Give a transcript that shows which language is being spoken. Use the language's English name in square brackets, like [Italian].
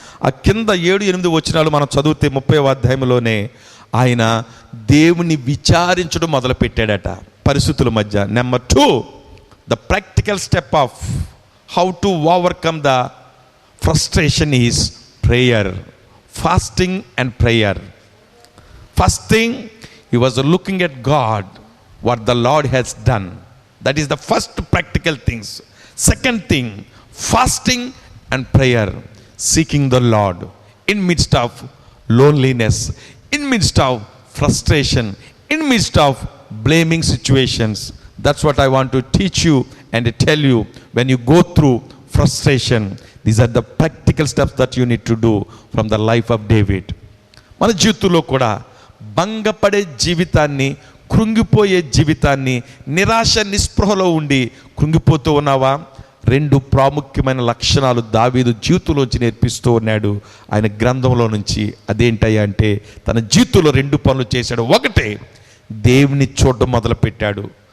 [Telugu] ఆ కింద 7-8 వచనాలు మనం చదివితే 30వ అధ్యాయంలోనే ఆయన దేవుని విచారించడం మొదలుపెట్టాడట పరిస్థితుల మధ్య. [English] Number 2, the practical step of how to overcome the frustration is prayer. Fasting and prayer. First thing, he was looking at God, what the Lord has done. That is the first practical things. Second thing, fasting and prayer, seeking the Lord in midst of loneliness, in midst of frustration, in midst of blaming situations. That's what I want to teach you and tell you. When you go through frustration, these are the practical steps that you need to do from the life of David. [Telugu] మన జీవితంలో కూడా భంగపడే జీవితాన్ని, కృంగిపోయే జీవితాన్ని, నిరాశ నిస్పృహలో ఉండి కృంగిపోతూ ఉన్నావా? రెండు ప్రాముఖ్యమైన లక్షణాలు దావీదు జీవితంలోంచి నేర్పిస్తూ ఉన్నాడు ఆయన గ్రంథంలో నుంచి. అదేంటయ్యా అంటే, తన జీవితంలో రెండు పనులు చేశాడు. ఒకటే, దేవుని చూడడం మొదలుపెట్టాడు.